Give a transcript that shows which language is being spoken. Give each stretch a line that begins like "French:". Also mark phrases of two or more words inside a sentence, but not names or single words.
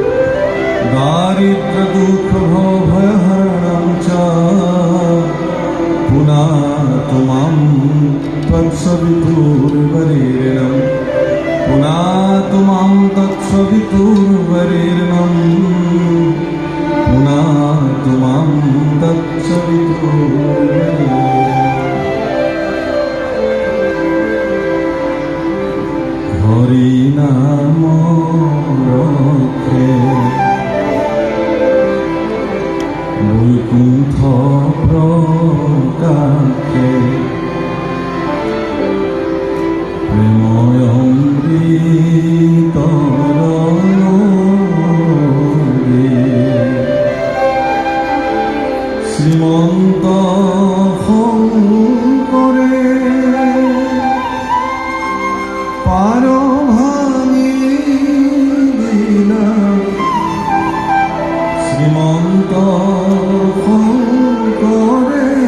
Sanskrit: दारिद्र्यदुःखभयहरणं च पुनातु मां तत्सवितुर्वरेण्यं पुनातु मां तत्सवितुर्वरेण्यं पुनातु मां तत्सवितुर्वरेण्यम्
Assamese: হৰি নাম ৰখে বৈকুণ্ঠ প্রকাশে প্রেময় অমৃত শ্রীমন্ত শংকৰে পাৰ ভাঙি দিলা শ্রীমন্ত শংকৰে